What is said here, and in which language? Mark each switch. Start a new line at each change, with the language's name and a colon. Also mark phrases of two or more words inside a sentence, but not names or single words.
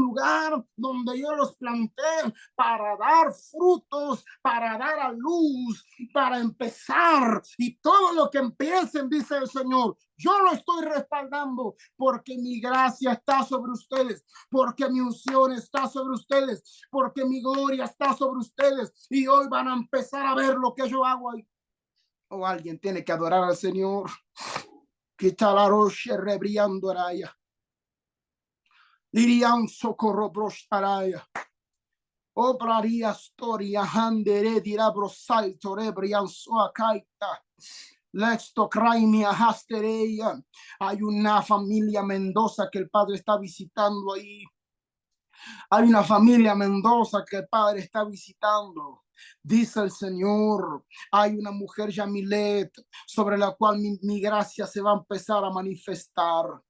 Spanish: lugar donde yo los planté para dar frutos, para dar a luz, para empezar, y todo lo que empiecen, dice el Señor, yo lo estoy respaldando porque mi gracia está sobre ustedes, porque mi unción está sobre ustedes, porque mi gloria está sobre ustedes, y hoy van a empezar a ver lo que yo hago ahí. O alguien tiene que adorar al Señor. Quitalaroshe rebriando araya. Dirian socorro brostaraya. Obraría storia handere dirá brosalto rebrian soacaita. Lexto craimia hastereia. Hay una familia Mendoza que el Padre está visitando ahí. Hay una familia Mendoza que el Padre está visitando. Dice el Señor, hay una mujer Yamilet sobre la cual mi gracia se va a empezar a manifestar.